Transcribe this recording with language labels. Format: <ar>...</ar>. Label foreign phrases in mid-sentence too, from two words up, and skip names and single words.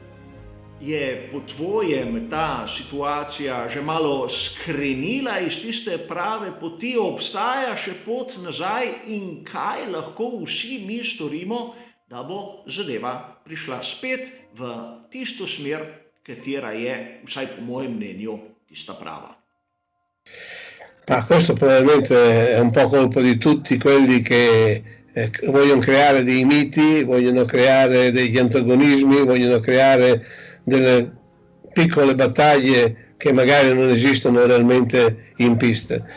<sl>Je po tvojem ta situacija že malo skrenila iz tiste prave poti, obstaja še pot nazaj in kaj lahko vsi mi storimo, da bo zadeva prišla spet v tisto smer, katera je, vsaj po mojem mnenju, tista prava?</sl> <it>Questo probabilmente è un po' colpa di tutti quelli che vogliono creare dei miti, vogliono creare degli antagonismi, vogliono creare delle piccole battaglie che magari non esistono realmente in pista.</it>